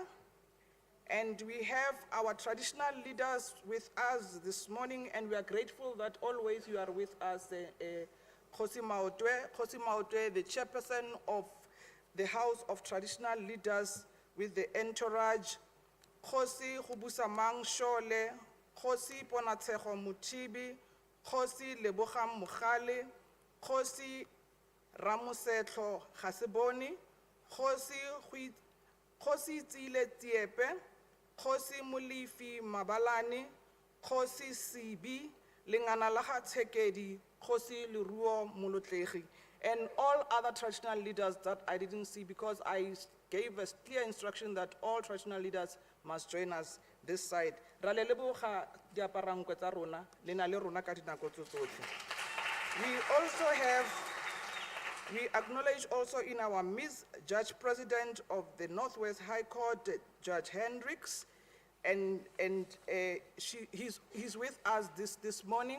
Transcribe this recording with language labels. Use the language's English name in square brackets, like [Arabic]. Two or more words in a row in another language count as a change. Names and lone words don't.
[English] And we have our traditional leaders with us this morning, and we are grateful that always you are with us. Khosi Maotwe, the chairperson of the House of Traditional Leaders with the entourage. Khosi Hubusamang Shole, Khosi Ponatseho Mutibi, Khosi Leboham Mukhale, Khosi Ramusetlo Haseboni, Khosi Tsile Tiepe, Khosi Mulifi Mabalani, Khosi Sibi, Lingana Laha Tekedi, Khosi Luruo Mulutlehi, and all other traditional leaders that I didn't see because I gave a clear instruction that all traditional leaders must join us this side. We acknowledge also in our midst Judge President of the Northwest High Court, Judge Hendricks, and he's with us this morning.